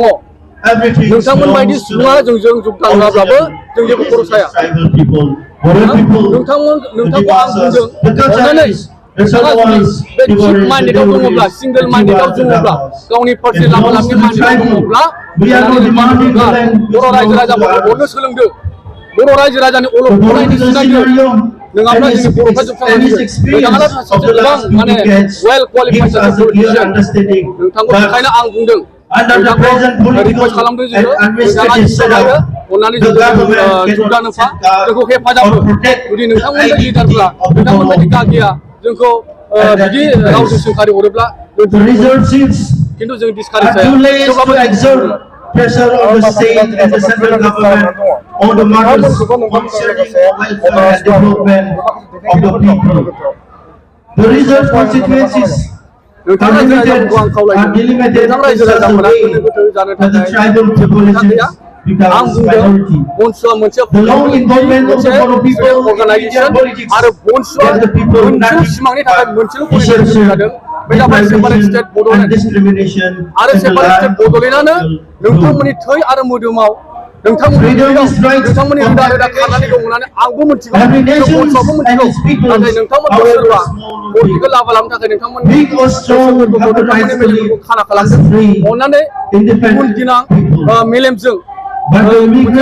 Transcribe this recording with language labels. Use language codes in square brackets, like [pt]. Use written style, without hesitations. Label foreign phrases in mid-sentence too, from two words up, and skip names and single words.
[brx] नोंथांमोन बायदि सुबुङा जोंजों जुगदान होआब्लाबो जों जेबो खरस जाया नोंथांखौ आं बुंदों अननानै नोंथाङा जुदि बे [en] thick mindedao [brx] दङब्ला [en] single mindedao [brx] दङब्ला गावनि पार्सनेल लामा लांनो माइन्डेडआव दङब्ला बर' रायजो राजाफोरखौ अननो सोलोंदो बर' रायजो राजानि अलख'नायनि सिनायदो नङाब्ला जोंनि बर'फ्रा जोबस्रांलांगोन नोंथाङा सासे गोबां माने [en] well qualified [brx] सासे पलिटिशियान नोंथांखौ बेखायनो आं बुंदों [en] under the present [brx] रिक्वेस्ट [en] political [brx] खालामदों [en] and [brx] जोङो [en] administrative setup, [brx] अननानै [en] the [brx] जोङो [en] government [brx] जुदा [en] cannot [brx] नोंफा [en] safeguard [brx] जोंखौ हेफाजाब [en] or [brx] हो [en] protect [brx] जुदि नोंथांमोननि [en] the [brx] लिडारफ्रा [en] integrity of the [brx] नोंथांमोनबायदि [en] law. [brx] गागिया जोंखौ बिदि रावजों सोंखारि हरोब्ला [en] The resources [brx] खिन्थु जों डिसकारेज [en] are [brx] जाया [en] too late to [brx] थेवब्लाबो [en] exert pressure on the state and the central government on the matters concerning the welfare and development of the people. The reserve constituencies are limited and delimited in such a way that the tribal populations becomes minority. The long involvement of the Bodo people in Indian politics and the people united essential deprivation and discrimination [brx] आरो [en] in the separate state land [brx] बड'लेण्डआनो नोंथांमोननि थै आरो मोदोमाव नोंथांमोननि नोंथांमोननि रोदा रोदा खारनानै दं होननानै आंबो मिथिगौ बन्सआबो मिथिगौ नाथाय नोंथांमोनखौ सोरबा पलिटिकेल लाभा लानो थाखाय नोंथांमोननि नोंथांमोननि मेलेमफोरखौ खाना खालामदों अननानै गुबुन गोनां मेलेमजों मोनसे